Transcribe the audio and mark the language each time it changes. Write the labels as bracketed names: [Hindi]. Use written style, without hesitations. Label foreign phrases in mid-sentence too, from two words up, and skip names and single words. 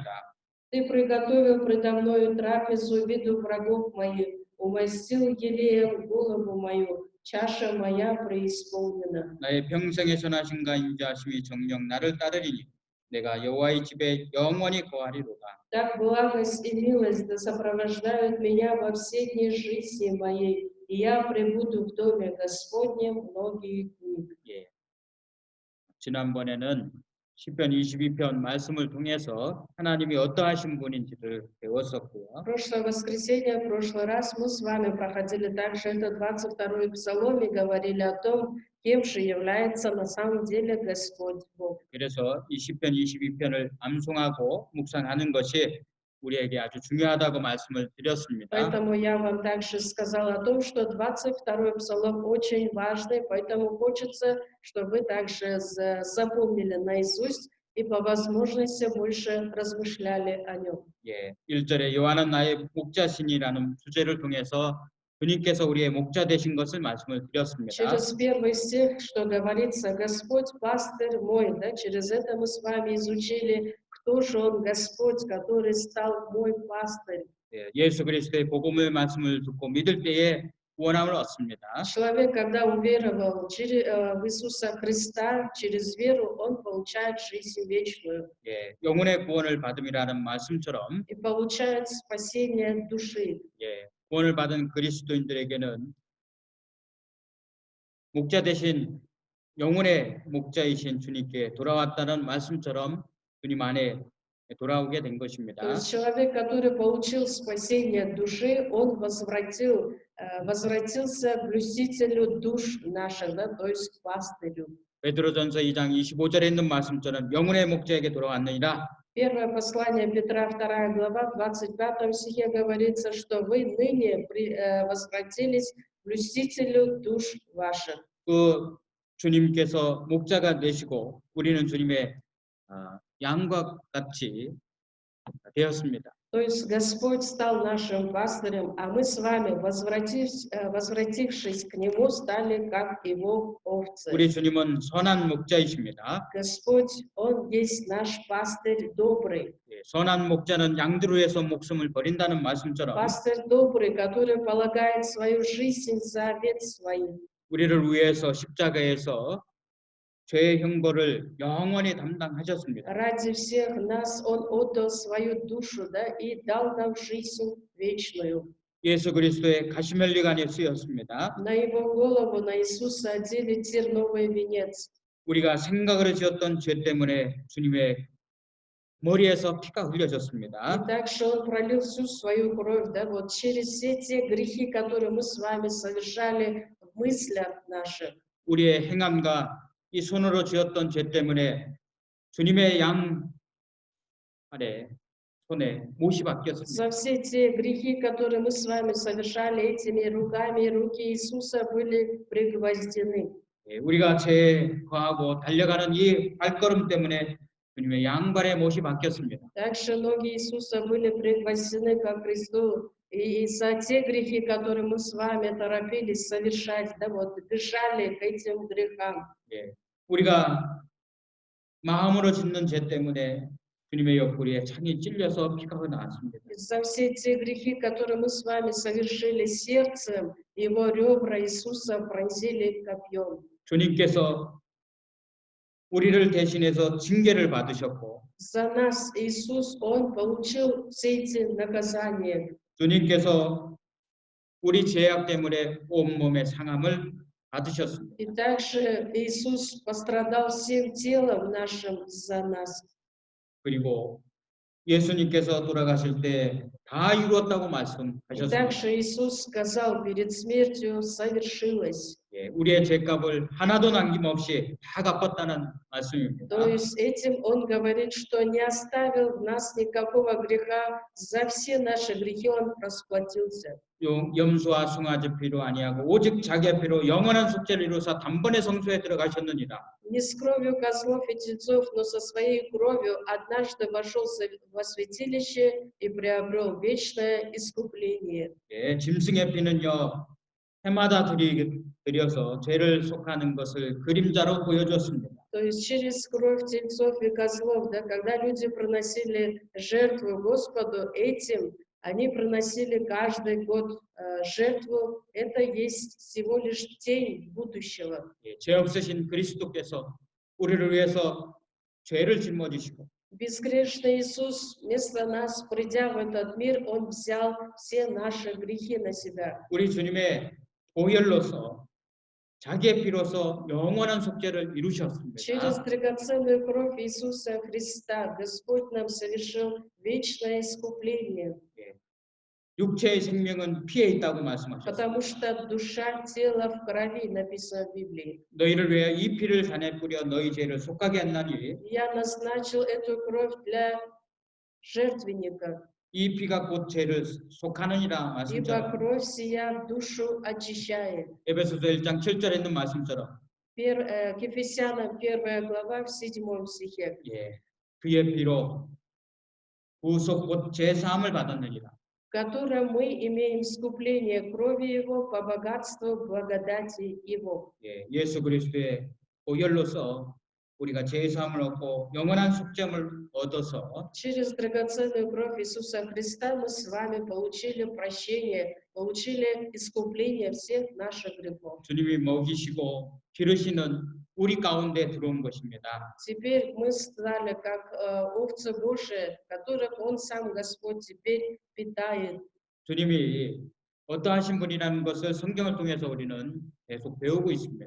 [Russian] Ты приготовил предо мною трапезу в виду врагов моих, умастил елеем голову мою, чаша моя преисполнена. [Korean] 나의 평생에 선하신가 인자하심이 정녕 나를 따르리니 내가 여호와의 집에 영원히 거하리로다. [Russian] Так благость и милость да сопровождают меня во все дни жизни моей, и я пребуду в доме Господнем многие дни. [Korean] 예. 지난번에는 시편 22편 말씀을 통해서 하나님이 어떠하신 분인지를 배웠었고요. [Russian] Прошлое воскресенье, в прошлый раз мы с вами проходили также это 22-й Псалом и говорили о том, кем же является на самом деле Господь Бог. [Korean] 그래서 이 시편 22편을 암송하고 묵상하는 것이 우리에게 아주 중요하다고 말씀을 드렸습니다. [Russian] Поэтому я вам также сказала о том, что 22-й Псалом очень важный, поэтому хочется, чтобы вы также запомнили наизусть и по возможности больше размышляли о нем. [Korean] 예, 1절에 여호와는 나의 목자시니라는 주제를 통해서 주님께서 우리의 목자 되신 것을 말씀을 드렸습니다. [Russian] Через первый стих, что говорится, Господь пастырь мой, да, через это мы с вами изучили, кто же Он, Господь, который стал мой пастырь. [Korean] 예, 예수 그리스도의 복음의 말씀을 듣고 믿을 때에 구원함을 얻습니다. [Russian] Человек, когда уверовал в Иисуса Христа, через веру, он получает жизнь вечную [Korean] 예, 영혼의 구원을 받음이라는 말씀처럼 [Russian] и получает спасение души. [Korean] 예, 구원을 받은 그리스도인들에게는 목자 대신 영혼의 목자이신 주님께 돌아왔다는 말씀처럼 주님 안에 돌아오게 된 [Russian] То [Korean] 것입니다. [Russian] есть человек, который получил спасение души, он возвратился блюстителю душ наших, да, то есть к пастырю. [Korean] 베드로전서 2장 25절에 있는 말씀처럼 영혼의 목자에게 돌아왔느니라. [Russian] Первое послание Петра, 2 глава, в 25 стихе говорится, что вы ныне возвратились к блюстителю душ ваших. [Korean] 그 주님께서 목자가 되시고 우리는 주님의 양과 같이 되었습니다. [Russian] То есть Господь стал нашим пастырем, а мы с вами, возвратившись к Нему, стали как Его овцы. [Korean] 우리 주님은 선한 목자이십니다. [Russian] Господь, Он есть наш пастырь добрый. [Korean] 예, 선한 목자는 양들을 위해서 목숨을 버린다는 말씀처럼 [Russian] Пастырь добрый, который полагает свою жизнь за овец своих. [Korean] 우리를 위해서 십자가에서 죄의 형벌을 영원히 담당하셨습니다. [Russian] Ради всех нас Он отдал свою душу, да, и дал нам жизнь вечную. [Korean] 예수 그리스도의 가시멜리관에 쓰였습니다. [Russian] На Его голову, на Иисуса одели терновый венец. [Korean] 우리가 생각으로 지었던 죄 때문에 주님의 머리에서 피가 흘려졌습니다. [Russian] И также Он пролил всю свою кровь, да, вот через все те грехи, которые мы с вами совершали в мыслях наших. [Korean] 우리의 행함과 이 손으로 지었던 죄 때문에 주님의 양 아래 손에 못이 박혔습니다. [Russian] За все те грехи, которые мы с вами совершали этими руками, руки Иисуса были пригвоздены. [Korean] 예, 우리가 죄에 거하고 달려가는 이 발걸음 때문에 주님의 양발에 못이 박혔습니다. [Russian] Также ноги Иисуса были пригвоздены ко кресту. И за те грехи, которые мы с вами торопились совершать, да, вот, бежали к этим грехам. [Korean] 예, 우리가 마음으로 짓는 죄 때문에 주님의 옆구리에 창이 찔려서 피가 나왔습니다. [Russian] За все те грехи, которые мы с вами совершили сердцем, его ребра Иисуса пронзили копьем. [Korean] 주님께서 우리를 대신해서 징계를 받으셨고 [Russian] За нас Иисус, Он получил все эти наказания. [Korean] 주님께서 우리 죄악 때문에 온몸의 상함을 받으셨습니다. [Russian] И также Иисус пострадал всем телом нашим за нас. [Korean] 그리고 예수님께서 돌아가실 때 다 이루었다고 [Russian] И [Korean] 말씀하셨습니다. [Russian] также Иисус сказал перед смертью «совершилось». [Korean] 예, 우리의 죄값을 하나도 남김없이 다 갚았다는 말씀입니다. [Russian] То есть этим Он говорит, что не оставил в нас никакого греха, за все наши грехи Он расплатился. [Korean] 염소와 숭아지 피로 아니하고 오직 자기의 피로 영원한 속죄를 이루사 단번에 성소에 들어가셨느니라. [Russian] Не с кровью козлов и тельцов, но со своей кровью однажды вошел во святилище и приобрел вечное искупление. [Korean] 예, 짐승의 피는요 해마다 드려서 죄를 속하는 것을 그림자로 보여줬습니다. [Russian] То есть через кровь тельцов и козлов, да, когда люди приносили жертву Господу, этим они приносили каждый год жертву. Это есть всего лишь тень будущего. [Korean] 예, 죄 없으신 그리스도께서 우리를 위해서 죄를 짊어지시고 [Russian] Безгрешный Иисус вместо нас, придя в этот мир, Он взял все наши грехи на себя. [Korean] 우리 주님의 보혈로서 자기의 피로서 영원한 속죄를 이루셨습니다. [Russian] Через драгоценную кровь Иисуса Христа Господь нам совершил вечное искупление. [Korean] 육체의 생명은 피에 있다고 말씀하셨습니다. [Russian] Потому что душа, тело в крови, написано в Библии. [Korean] 너희를 위해 이 피를 산에 뿌려 너희 죄를 속하게 했나니 [Russian] Я назначил эту кровь для жертвенника, [Korean] 이 피가 곧 죄를 속하느니라 [Russian] ибо [Korean] 말씀처럼 [Russian] кровь сия душу очищает. [Korean] 에베소서 1장 7절에 있는 말씀처럼 [Russian] К Ефесянам 1 глава в 7 стихе. [Korean] 예, 그의 피로 구속 곧 죄사함을 받았느니라. [Russian] В котором мы имеем искупление крови Его по богатству благодати Его. [Korean] 예, 예수 그리스도의 보혈로서 우리가 죄사함을 얻고 영원한 속죄함을 얻어서 [Russian] Через драгоценную кровь Иисуса Христа мы с вами получили прощение, получили искупление всех наших грехов. [Korean] 주님이 먹이시고 기르시는 우리 가운데 들어온 것입니다. [Russian] Теперь мы стали как овцы Божии, которых Он сам, Господь, теперь питает. [Korean] 주님이 어떠하신 분이라는 것을 성경을 통해서 우리는 계속 배우고 있습니다.